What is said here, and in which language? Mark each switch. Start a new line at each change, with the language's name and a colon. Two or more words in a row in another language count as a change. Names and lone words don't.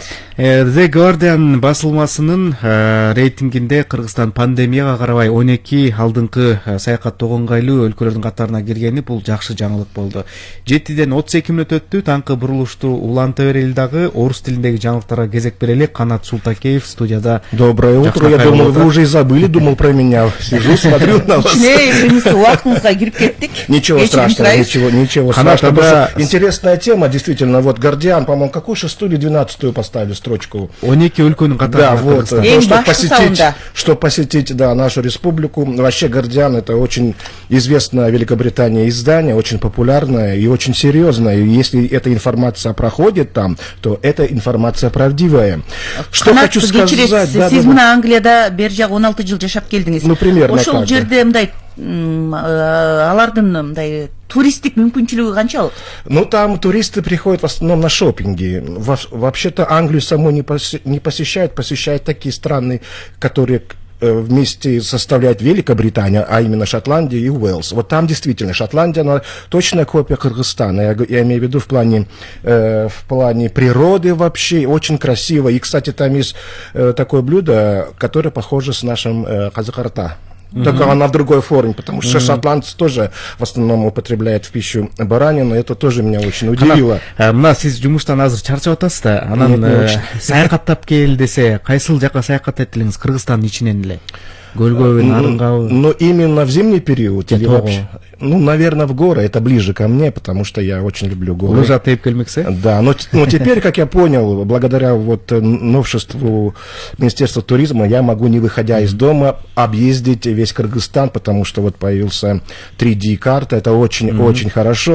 Kyrgyz: The Guardian басылмасынын рейтингинде Кыргызстан пандемияга карабай 12 алдыңкы саякаттоого ыңгайлуу өлкөлөрдүн катарына киргени бул жакшы жаңылык болду. 7ден 32 мүнөт өттү. Таңкы бурулушту уланта берели дагы орус тилиндеги жаңылыктарга кезек берели. Канат Султакеев студияда.
Russian: Доброе утро. Я думал, вы уже и забыли, думал про меня. Сижу, смотрю на вас. Ничего страшного, ничего страшного. Интересная тема, действительно. Вот Гардиан, по-моему, какую 6-ю или 12-ю поставили строчку?
Kyrgyz: 12 өлкөнүн катарына.
Russian: Да, вот. Чтобы посетить, да, нашу республику. Вообще Гардиан — это очень известное в Великобритании издание, очень популярное и очень серьезное. И если эта информация проходит там, то эта информация правдивая. Что хочу сказать?
Kyrgyz: Сиз мына Англияда бер жак 16 жыл жашап келдиңиз.
Russian: Ну, примерно так.
Kyrgyz: Ошол жерде мындай алардын мындай туристтик мүмкүнчүлүгү канчалык?
Russian: Ну, там туристы приходят в основном на шопинги. Вообще-то Англию саму не посещают, посещают такие страны, которые вместе составляют Великобритания, а именно Шотландия и Уэльс. Вот там действительно Шотландия, она точная копия Кыргызстана. Я имею в виду в плане природы вообще, очень красиво. И, кстати, там есть такое блюдо, которое похоже с нашим казакарта. Только она в другой форме, потому что шотландцы тоже в основном употребляют в пищу баранину, это тоже меня очень удивило.
Kyrgyz: Мына сиз жумуштан азыр чарчап атасыз да, анан саякаттап кел десе, кайсыл жака саякат этилиңиз Кыргызстандын ичинен эле? Көлгөбү, Нарынгабы?
Russian: Но именно в зимний период или вообще? Ну, наверное, в горы, это ближе ко мне, потому что я очень люблю горы.
Kyrgyz: Лыжа тейп келмексе?
Russian: Да, но теперь, как я понял, благодаря вот новшеству Министерства туризма, я могу, не выходя из дома, объездить весь Кыргызстан, потому что вот появился 3D-карта, это очень хорошо.